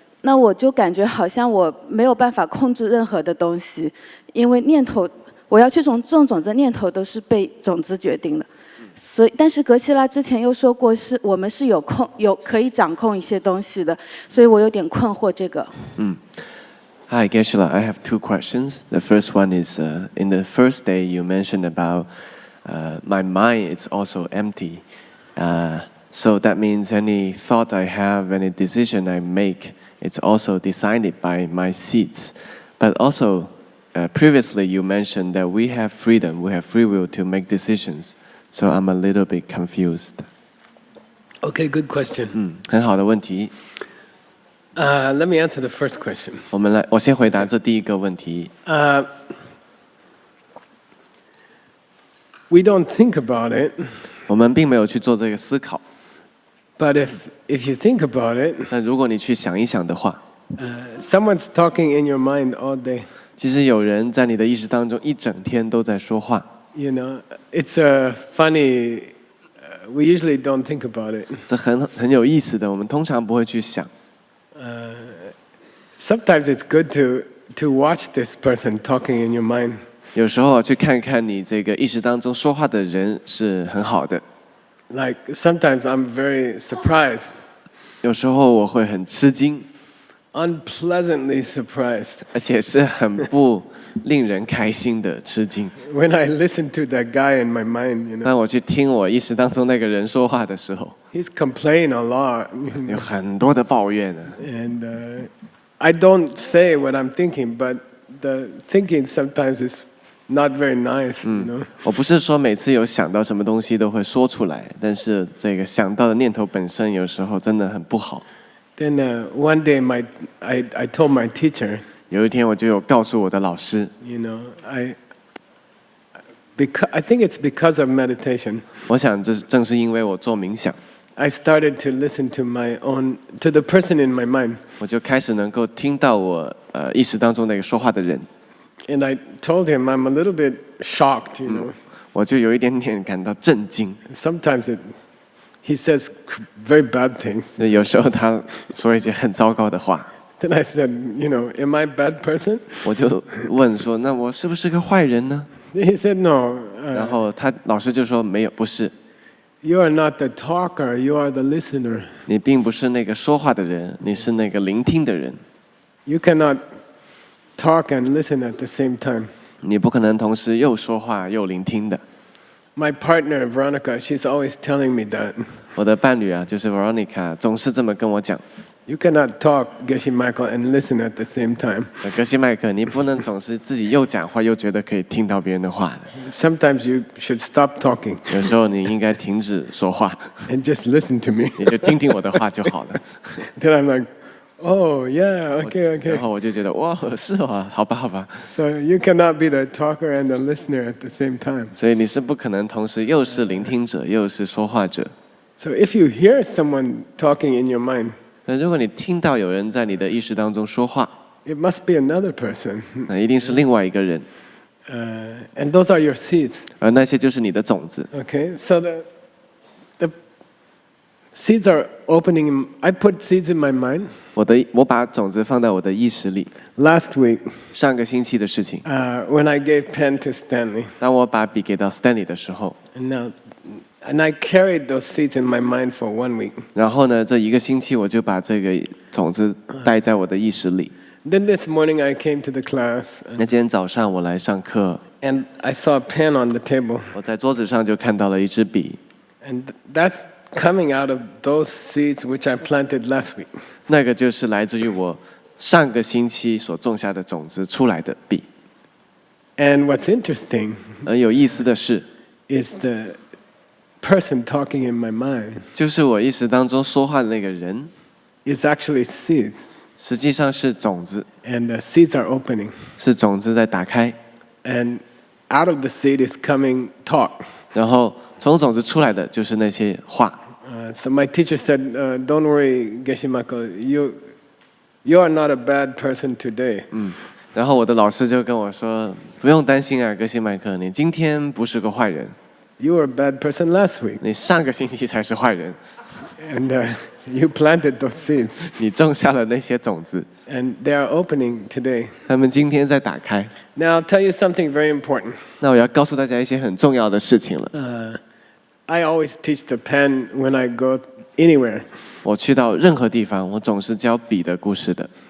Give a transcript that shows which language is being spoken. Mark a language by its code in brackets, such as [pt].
[zh] 那我就感觉好像我没有办法控制任何的东西，因为念头，我要去种种子，念头都是被种子决定的。所以，但是格西拉之前又说过，我们是有可以掌控一些东西的，所以我有点困惑这个。 [en] Hi, Geshe-la. I have 2 questions. The first one is, in the first day you mentioned about my mind is also empty. So that means any thought I have, any decision I make, it's also decided by my seeds. But also, previously you mentioned that we have freedom, we have free will to make decisions. So I'm a little bit confused. Okay, good question. [zh] 很好的问题。 [en] Let me answer the first question. [zh] 我先回答这第一个问题。 [en] We don't think about it, [zh] 我们并没有去做这个思考， [en] but if you think about it, [zh] 但如果你去想一想的话， [en] someone's talking in your mind all day. [zh] 其实有人在你的意识当中一整天都在说话。 [en] You know, it's a funny. We usually don't think about it. [zh] 这很有意思的，我们通常不会去想。 [en] Sometimes it's good to watch this person talking in your mind. [zh] 有时候去看看你这个意识当中说话的人是很好的。 [en] Like sometimes I'm very surprised, [zh] 有时候我会很吃惊， [en] unpleasantly surprised [zh] 而且是很不令人开心的吃惊。 [en] when I listen to that guy in my mind. You know, [zh] 当我去听我意识当中那个人说话的时候， [en] he's complaining a lot, [zh] 有很多的抱怨呢。 [en] and I don't say what I'm thinking, but the thinking sometimes is not very nice. You know. [zh] 我不是说每次有想到什么东西都会说出来，但是这个想到的念头本身有时候真的很不好。 [en] Then one day, I told my teacher, [zh] 有一天我就有告诉我的老师， [en] you know, I think it's because of meditation. [zh] 我想这正是因为我做冥想， [en] I started to listen to the person in my mind, [zh] 我就开始能够听到我意识当中那个说话的人， [en] and I told him I'm a little bit shocked. You know, [zh] 我就有一点点感到震惊。 [en] sometimes he says very bad things. [zh] 有时候他说一些很糟糕的话， [en] Then I said, you know, am I a bad person? [zh] 我就问说，那我是不是个坏人呢？ [en] He said, no. [zh] 然后老师就说没有，不是， [en] You are not the talker. You are the listener. [zh] 你并不是那个说话的人，你是那个聆听的人。 [en] You cannot talk and listen at the same time. [zh] 你不可能同时又说话又聆听的。 [en] My partner Veronica, she's always telling me that [zh] 我的伴侣啊，就是 Veronica， 总是这么跟我讲。 [en] you cannot talk, Geshe Michael, and listen at the same time. [zh] 格西麦克，你不能总是自己又讲话又觉得可以听到别人的话的。 [en] Sometimes you should stop talking [zh] 有时候你应该停止说话， [en] and just listen to me. [zh] 你就听听我的话就好了。 [en] Then I'm like, oh yeah, okay, [zh] 然 [en] okay. [zh] 后我就觉得哇，是啊，好吧，好吧。 [en] So you cannot be the talker and the listener at the same time. [zh] 所以你是不可能同时又是聆听者又是说话者。 [en] So if you hear someone talking in your mind, [zh] 那如果你听到有人在你的意识当中说话， [en] it must be another person. [zh] 那一定是另外一个人， [en] And those are your seeds. [zh] 而那些就是你的种子。 [en] Okay, so the seeds are opening. I put seeds in my mind [zh] 我把种子放在我的意识里。 [en] last week [zh] 上个星期的事情， [en] when I gave pen to Stanley. [zh] 当我把笔给到 Stanley 的时候， [en] And I carried those seeds in my mind for 1 week. [zh] 然后呢，这一个星期我就把这个种子带在我的意识里。 [en] Then this morning I came to the class [zh] 那今天早上我来上课， [en] and I saw a pen on the table. [zh] 我在桌子上就看到了一支笔， [en] And that's coming out of those seeds which I planted last week. [zh] 那个就是来自于我上个星期所种下的种子出来的笔。 [en] And what's interesting [zh] 而有意思的是， [en] is the person talking in my mind [zh] 就是我意识当中说话的那个人， [en] is actually seeds. [zh] 实际上是种子， [en] And the seeds are opening. [zh] 是种子在打开， [en] And out of the seed is coming talk. [zh] 然后从种子出来的就是那些话。 [en] So my teacher said, "Don't worry, Geshimako. You are not a bad person today. [zh] 然后我的老师就跟我说：“不用担心啊，格西麦克，你今天不是个坏人， [en] You were a bad person last week, [zh] 你上个星期才是坏人， [en] and you planted those seeds, [zh] 你种下了那些种子， [en] and they are opening today." [zh] 他们今天在打开。 [en] Now I'll tell you something very important. [zh] 那我要告诉大家一些很重要的事情了。 [en] I always teach the pen when I go anywhere. [zh] 我去到任何地方，我总是教笔的故事的。